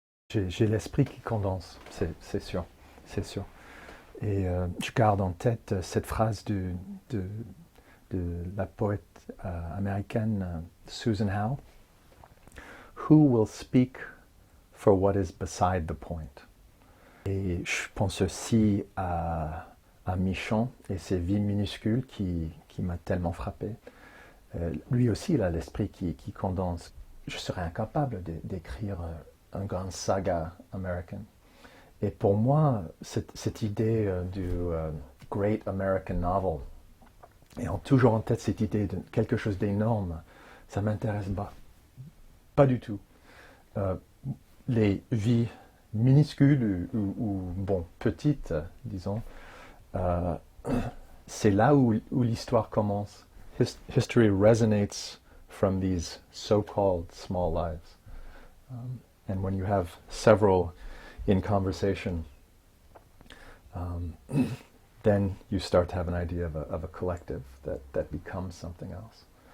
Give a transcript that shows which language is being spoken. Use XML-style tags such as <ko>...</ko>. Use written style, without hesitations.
<fr>J'ai l'esprit qui condense, c'est sûr, c'est sûr. Et je garde en tête cette phrase de la poète américaine Susan Howe.</fr> <en>Who will speak for what is beside the point?</en> <fr>Et je pense aussi à Michon et ses vies minuscules qui m'a tellement frappé. Lui aussi, il a l'esprit qui condense. Je serais incapable d'écrire une grande saga américaine. Et pour moi, cette idée du Great American Novel, et toujours en tête cette idée de quelque chose d'énorme, ça m'intéresse pas du tout. Les vies minuscules ou bon, petites, disons, c'est là où l'histoire commence.</fr> <en>History resonates from these so-called small lives. And when you have several in conversation, then you start to have an idea of a collective that becomes something else.</en>